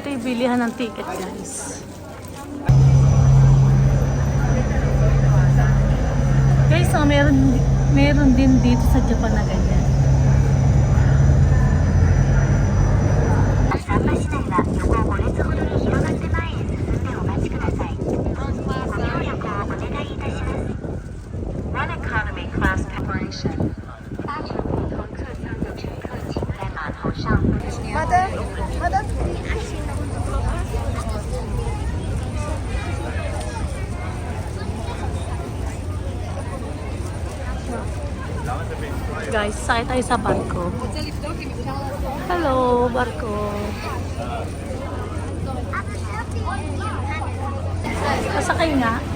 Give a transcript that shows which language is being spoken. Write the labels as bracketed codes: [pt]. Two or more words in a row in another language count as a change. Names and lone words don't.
[tl] bilihan ng ticket, guys. Guys, so meron din dito sa Japan na ganyan. [en] One economy class preparation. [zh] 搭乘普通客舱的乘客请在码头上。好的，好的。 [tl] Guys, sakay tayo sa barko. Hello, barko. Pasakay nga.